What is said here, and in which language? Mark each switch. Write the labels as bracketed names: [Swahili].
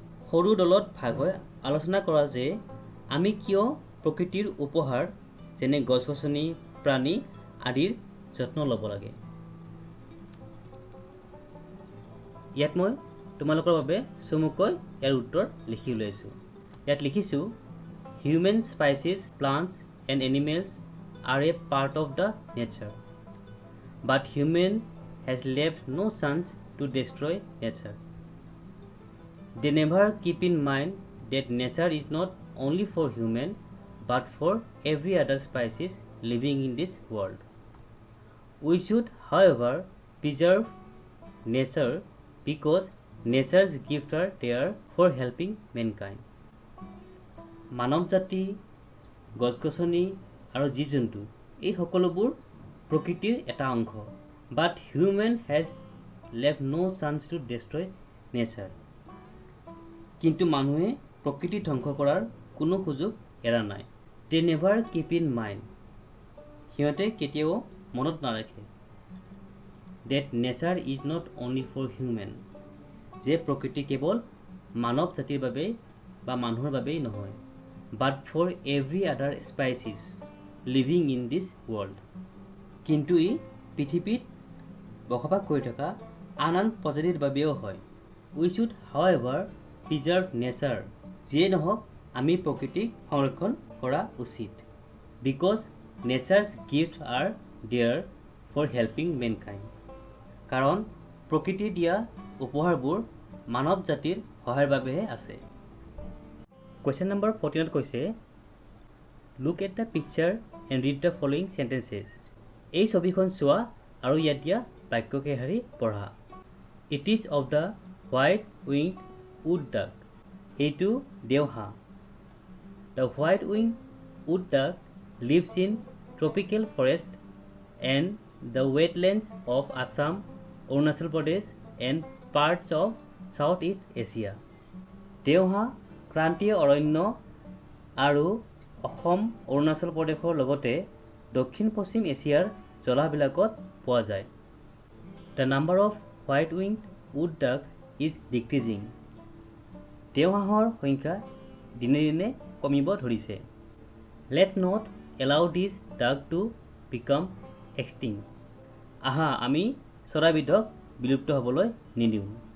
[Assamese] সৰু দলত ভাগ হৈ আলোচনা কৰা যে আমি কিয় প্ৰকৃতিৰ উপহাৰ যেনে গছ গছনি, প্ৰাণী আদিৰ যত্ন ল'ব লাগে। ইয়াত মই তোমালোকৰ বাবে চমুকৈ ইয়াৰ উত্তৰ লিখি উলিয়াইছোঁ। ইয়াত লিখিছোঁ [English] Human species, plants and animals are a part of the nature, but human has left no chance to destroy nature. They never keep in mind that nature is not only for human but for every other species living in this world. We should, however, preserve nature because nature's gifts are there for helping mankind. [Assamese] মানৱ জাতি, গছ-গছনি আৰু জীৱ-জন্তু এই সকলোবোৰ প্ৰকৃতিৰ এটা অংশ। [English] But human has left no chance to destroy nature. [Assamese] কিন্তু মানুহে প্ৰকৃতি ধ্বংস কৰাৰ কোনো সুযোগ এৰা নাই। [English] They never keep in mind. [Assamese] সিহঁতে কেতিয়াও মনত নাৰাখে [English] that nature is not only for human. [Assamese] যে প্ৰকৃতি কেৱল মানৱ জাতিৰ বাবে বা মানুহৰ বাবেই নহয়, [English] but for every other species living in this world. [Assamese] কিন্তু ই পৃথিৱীত বসবাস কৰি থকা আন প্ৰজাতিৰ বাবেও হয়। [English] We should, however, preserve nature. [Assamese] যিয়ে নহওক আমি প্ৰকৃতিক সংৰক্ষণ কৰা উচিত। [English] Because nature's gifts are there for helping mankind. [Assamese] কাৰণ প্ৰকৃতিয়ে দিয়া উপহাৰবোৰ মানৱ জাতিৰ সহায়ৰ বাবেহে আছে। [English] Question number 14 [Assamese] কৈছে [English] Look at the picture and read the following sentences. [Assamese] এই ছবিখন চোৱা আৰু ইয়াত দিয়া বাক্যকেইষাৰি পঢ়া। [English] It is of the white-winged wood duck. [Assamese] এইটো দেওহাঁহ। [English] The white-winged wood duck lives in tropical forest and the wetlands of Assam, Arunachal Pradesh and parts of Southeast Asia. [Assamese] দেওহাঁহ ক্ৰান্তীয় অৰণ্য আৰু অসম, অৰুণাচল প্ৰদেশৰ লগতে দক্ষিণ-পশ্চিম এছিয়াৰ জলাহবিলাকত পোৱা যায়। [English] The number of white-winged wood ducks is decreasing. [Assamese] দেওহাঁহৰ সংখ্যা দিনে দিনে কমিব ধৰিছে। [English] Let's not allow this duck to become extinct. [Assamese] আহা আমি চৰাইবিধক বিলুপ্ত হ'বলৈ নিদিওঁ।